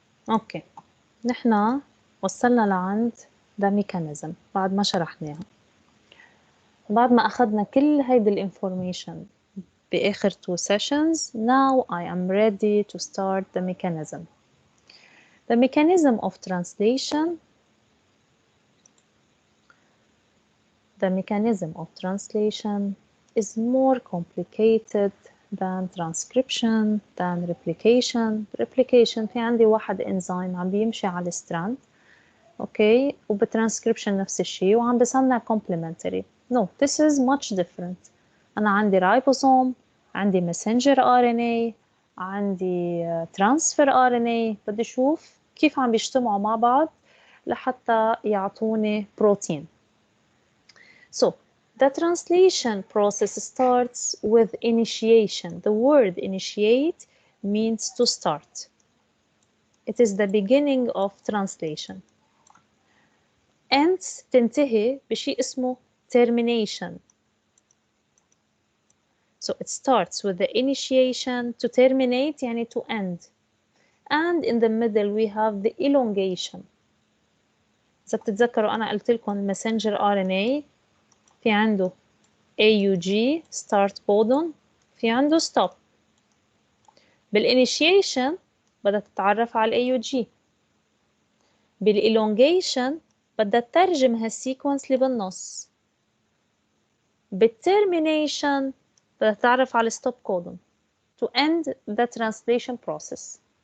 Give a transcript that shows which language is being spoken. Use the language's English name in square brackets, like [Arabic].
[Arabic] اوكي، نحن وصلنا لعند [English] the mechanism [Arabic] بعد ما شرحناها، بعد ما أخذنا كل هيدي الانفورميشن بآخر [English] 2 sessions. Now I am ready to start the mechanism. The mechanism of translation. The mechanism of translation is more complicated than transcription, than replication. [Arabic] Replication في عندي واحد انزيم عم بيمشي على الستراند، اوكي، وبترانسكريبشن نفس الشيء وعم بصنع complementary. [English] No, this is much different. [Arabic] أنا عندي رايبوسوم، عندي messenger RNA، عندي transfer RNA. بدي أشوف كيف عم بيجتمعوا مع بعض لحتى يعطوني بروتين. [English] So, the translation process starts with initiation. The word initiate means to start. It is the beginning of translation. [Arabic] And تنتهي بشيء اسمه termination. [English] So it starts with the initiation to terminate [Arabic] يعني [English] to end. And in the middle we have the elongation. [Arabic] إذا بتتذكروا أنا قلت لكم messenger RNA في عنده AUG start codon، في عنده stop. بالinitiation بدها تتعرف على AUG. بالelongation بدها تترجم هالسيكونس اللي بالنص. بالtermination بدها تعرف على [English] stop codon to end the translation process.